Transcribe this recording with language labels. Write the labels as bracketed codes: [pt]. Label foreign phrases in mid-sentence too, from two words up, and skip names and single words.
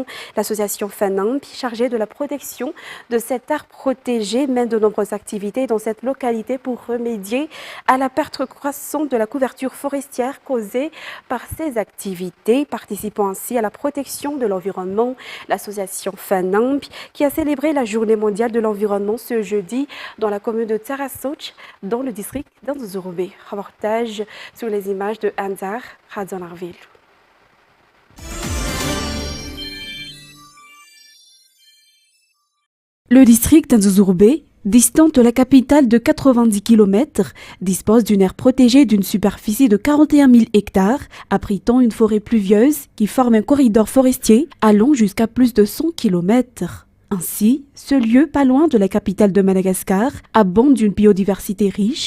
[fr] L'association FANAMP, chargée de la protection de cette aire protégée, mène de nombreuses activités dans cette localité pour remédier à la perte croissante de la couverture forestière causée par ces activités, participant ainsi à la protection de l'environnement. L'association FANAMP, qui a célébré la Journée mondiale de l'environnement ce jeudi dans la commune de Tarasoch, dans le district d'Anzourbe. Reportage sur les images de Anzar Radzonarville. Le district d'Anzourbe, distante de la capitale de 90 km, dispose d'une aire protégée d'une superficie de 41 000 hectares, abritant une forêt pluvieuse qui forme un corridor forestier allant jusqu'à plus de 100 km. Ainsi, ce lieu, pas loin de la capitale de Madagascar, abonde d'une biodiversité riche.